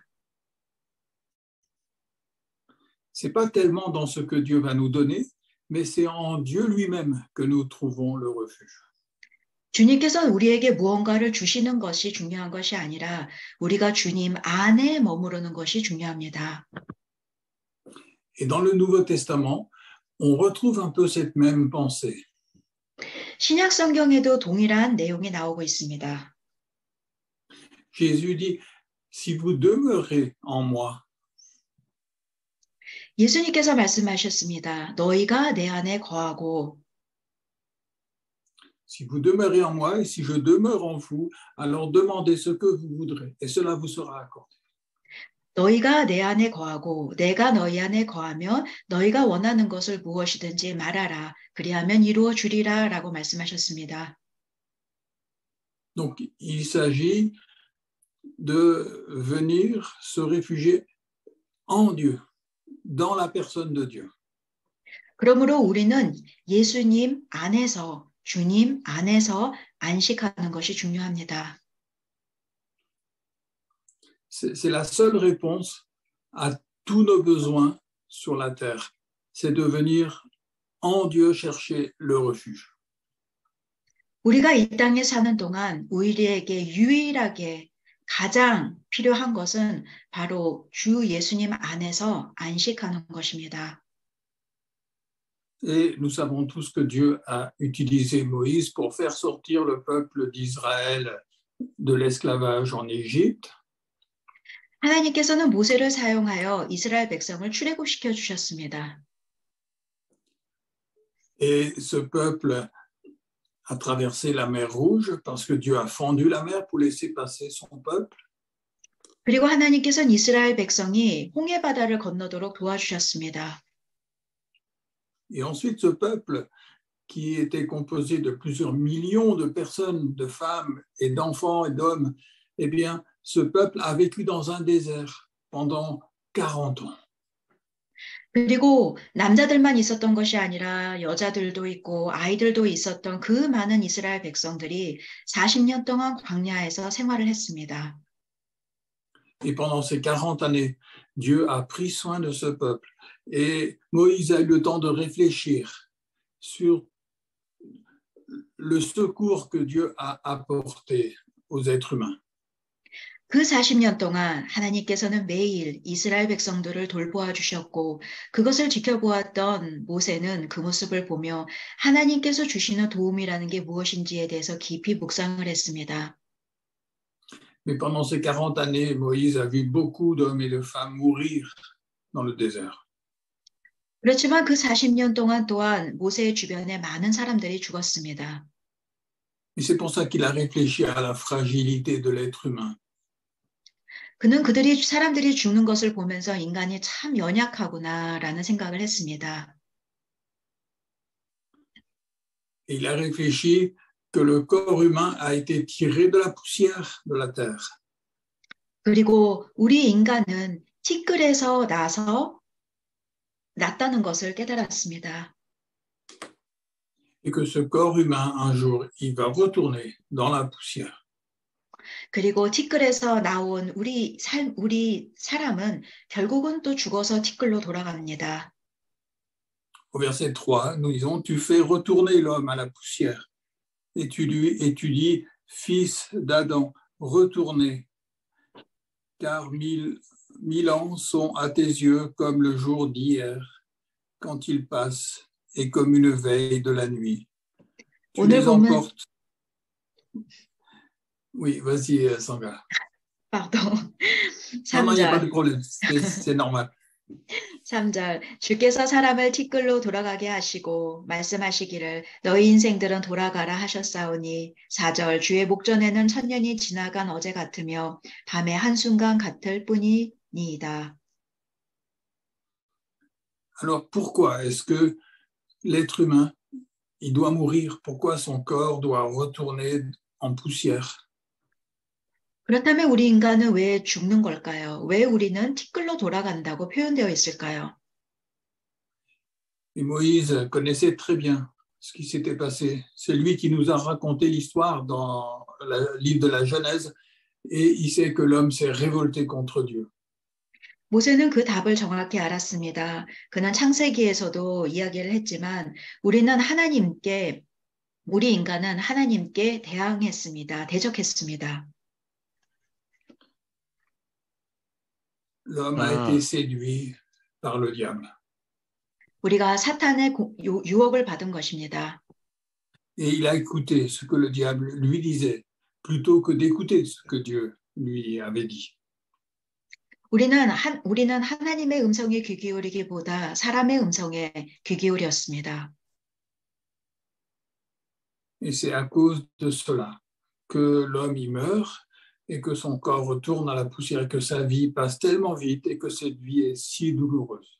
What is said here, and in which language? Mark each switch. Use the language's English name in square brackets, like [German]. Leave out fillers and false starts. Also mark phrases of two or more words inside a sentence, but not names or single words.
[French] C'est pas tellement dans ce que Dieu va nous donner, mais c'est en Dieu lui-même que nous trouvons le refuge. [Korean] 주님께서 우리에게 무언가를 주시는 것이 중요한 것이 아니라 우리가 주님 안에 머무르는 것이 중요합니다. [French] Et dans le Nouveau Testament, on retrouve un peu cette même pensée. [Korean] 신약 성경에도 동일한 내용이 나오고 있습니다. [French] Jésus dit, si vous demeurez en moi, [Korean] 예수님께서 말씀하셨습니다. 너희가 내 안에 거하고 [French] si vous demeurez en moi et si je demeure en vous, alors demandez ce que vous voudrez et cela vous sera accordé. [Korean] 너희가 내 안에 거하고 내가 너희 안에 거하면 너희가 원하는 것을 무엇이든지 말하라. 그리하면 이루어 주리라 라고 말씀하셨습니다. [French] Donc, il s'agit de venir se réfugier en Dieu, dans la personne de Dieu. [Korean] 그러므로 우리는 예수님 안에서, 주님 안에서 안식하는 것이 중요합니다. [French] C'est la seule réponse à tous nos besoins sur la terre. C'est de venir en Dieu chercher le refuge. [Korean] 우리가 이 땅에 사는 동안 우리에게 유일하게 가장 필요한 것은 바로 주 예수님 안에서 안식하는 것입니다. [French] Et nous savons tous que Dieu a utilisé Moïse pour faire sortir le peuple d'Israël de l'esclavage en Égypte. [Korean] 하나님께서는 모세를 사용하여 이스라엘 백성을 출애굽시켜 주셨습니다. [French] Et ce peuple a traversé la mer Rouge parce que Dieu a fendu la mer pour laisser passer son peuple. [Korean] 그리고 하나님께서는 이스라엘 백성이 홍해 바다를 건너도록 도와주셨습니다. [French] Et ensuite, ce peuple qui était composé de plusieurs millions de personnes, de femmes et d'enfants et d'hommes, eh bien, ce peuple a vécu dans un désert pendant 40 ans. [Korean] 그리고 남자들만 있었던 것이 아니라 여자들도 있고 아이들도 있었던 그 많은 이스라엘 백성들이 40년 동안 광야에서 생활을 했습니다. [French] Et pendant ces 40 années, Dieu a pris soin de ce peuple. Et Moïse a eu le temps de réfléchir sur le secours que Dieu a apporté aux êtres humains. [Korean] 그 40년 동안 하나님께서는 매일 이스라엘 백성들을 돌보아 주셨고 그것을 지켜보았던 모세는 그 모습을 보며 하나님께서 주시는 도움이라는 게 무엇인지에 대해서 깊이 묵상을 했습니다. [French] Mais pendant ces 40 années, Moïse a vu beaucoup d'hommes et de femmes mourir dans le désert. [Korean] 그렇지만 그 40년 동안 또한 모세의 주변에 많은 사람들이 죽었습니다. [French] Et c'est pour ça qu'il a réfléchi à la fragilité de l'être humain. [Korean] 그는 사람들이 죽는 것을 보면서 인간이 참 연약하구나라는 생각을 했습니다. [French] Et il a réfléchi que le corps humain a été tiré de la poussière de la terre. [Korean] 그리고 우리 인간은 티끌에서 났다는 것을 깨달았습니다. [French] Et que ce corps humain, un jour, il va retourner dans la poussière. [Korean] 그리고 티끌에서 나온 우리 사람은 결국은 또 죽어서 티끌로 돌아갑니다. [French] Au verset 3, nous disons, tu fais retourner l'homme à la poussière. Et tu dis, fils d'Adam, retournez, car 1000 ans sont à tes yeux comme le jour d'hier, quand il passe, et comme une veille de la nuit. Tu les emportes. Oui, vas-y, Sangha. Pardon. Non, il n'y a pas de problème, c'est normal. [Korean] 3절 주께서 사람을 티끌로 돌아가게 하시고 말씀하시기를 너희 인생들은 돌아가라 하셨사오니 4절 주의 목전에는 천년이 지나간 어제 같으며 밤의 한순간 같을 뿐이니이다. [French] Alors pourquoi est-ce que l'être humain il doit mourir? Pourquoi son corps doit retourner en poussière? [Korean] 그렇다면 우리 인간은 왜 죽는 걸까요? 왜 우리는 티끌로 돌아간다고 표현되어 있을까요? [French] Et Moïse connaissait très bien ce qui s'était passé. C'est lui qui nous a raconté l'histoire dans le livre de la Genèse et il sait que l'homme s'est révolté contre Dieu. [Korean] 모세는 그 답을 정확히 알았습니다. 그는 창세기에서도 이야기를 했지만 우리 인간은 하나님께 대적했습니다. [French] L'homme a été séduit par le diable. [Korean] 우리가 사탄의 유혹을 받은 것입니다. [French] Et il a écouté ce que le diable lui disait, plutôt que d'écouter ce que Dieu lui avait dit. [Korean] 우리는 하나님의 음성에 귀 기울이기보다 사람의 음성에 귀 기울였습니다. [French] Et c'est à cause de cela que l'homme y meurt et que son corps retourne à la poussière et que sa vie passe tellement vite et que cette vie est si douloureuse.